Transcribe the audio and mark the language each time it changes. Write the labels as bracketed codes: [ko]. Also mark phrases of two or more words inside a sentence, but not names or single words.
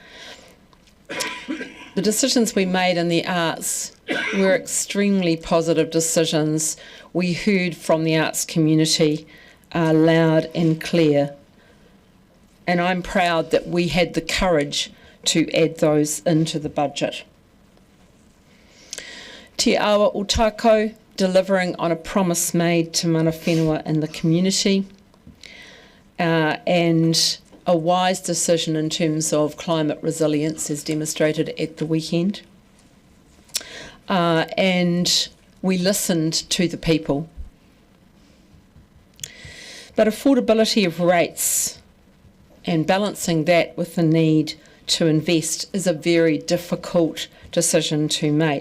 [en] The decisions we made in the arts were extremely positive decisions. We heard from the arts community loud and clear. And I'm proud that we had the courage to add those into the budget. Te awa o tākou, delivering on a promise made to mana whenua and the community, and a wise decision in terms of climate resilience as demonstrated at the weekend. And we listened to the people. But affordability of rates and balancing that with the need to invest is a very difficult decision to make.